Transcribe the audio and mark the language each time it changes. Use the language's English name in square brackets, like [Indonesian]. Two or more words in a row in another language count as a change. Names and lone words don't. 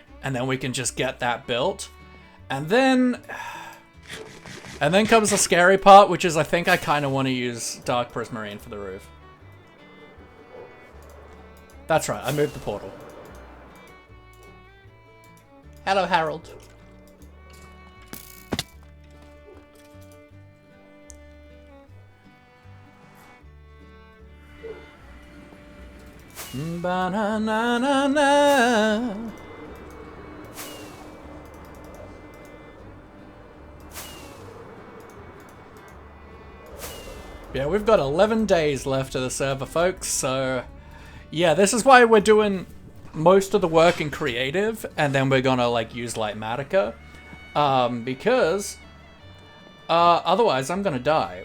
[English] And then we can just get that built. And then comes the scary part, which is I think I kind of want to use dark prismarine for the roof. That's right, I moved the portal. Hello, Harold. Ba-na-na-na-na. Yeah, we've got 11 days left of the server, folks, so yeah, this is why we're doing most of the work in creative, and then we're gonna like use Lightmatica, because otherwise I'm gonna die.